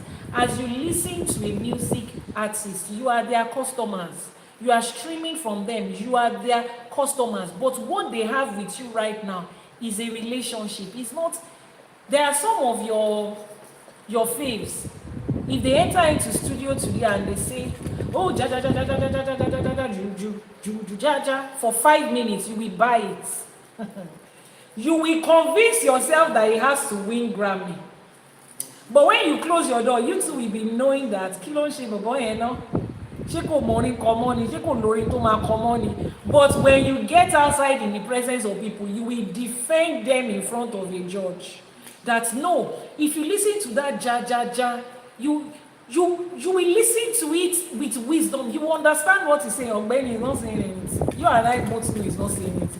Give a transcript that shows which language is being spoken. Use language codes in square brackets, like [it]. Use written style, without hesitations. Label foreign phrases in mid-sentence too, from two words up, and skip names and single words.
[en] As you listen to a music artist, you are their customers. You are streaming from them. You are their customers. But what they have with you right now is a relationship. It's not. There are some of your faves. If they enter into studio today and they say, Oh, ja ja ja ja ja ja ja ja ja ja ja ja ja. For 5 minutes, you will buy it. You will convince yourself that it has to win Grammy. But when you close your door, you too will be knowing that [yo] kilo ṣe bọ̀bọ̀ yẹn náà. Ṣé kò mọrin kọ mọ́ ni? Ṣé kò lórin tó máa kọ mọ́ ni? [en] But when you get outside in the presence of people, you will defend them in front of a judge. That no, if you listen to that ja ja ja, you will listen to it with wisdom. You understand what he's saying. Ogbeni is not saying anything. You and I both know he's not saying anything.